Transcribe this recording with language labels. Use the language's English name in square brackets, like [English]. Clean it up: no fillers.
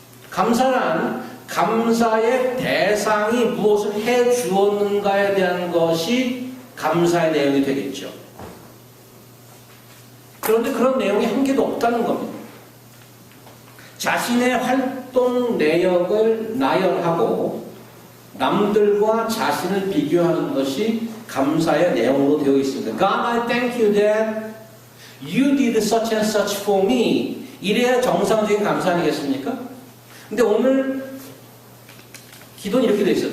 [Korean] 감사란 감사의 대상이 무엇을 해 주었는가에 대한 것이 감사의 내용이 되겠죠. 그런데 그런 내용이 한 개도 없다는 겁니다. 자신의 활동 내역을 나열하고 남들과 자신을 비교하는 것이 감사의 내용으로 되어 있습니다. [English] God, I thank you that you did such and such for me. [Korean] 이래야 정상적인 감사 아니겠습니까? 근데 오늘 기도는 이렇게 되어 있어요.